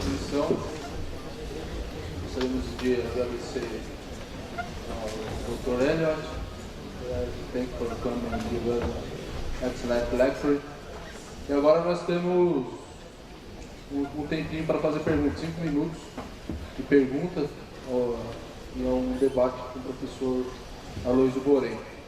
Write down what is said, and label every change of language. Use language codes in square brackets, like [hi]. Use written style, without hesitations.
[pt] Gostaríamos de agradecer ao Dr. [en] Elliot, thank you for coming and give us an excellent lecture. [pt] E agora nós temos um tempinho para fazer perguntas, 5 minutos de perguntas, e é um debate com o professor Aloysio Borém.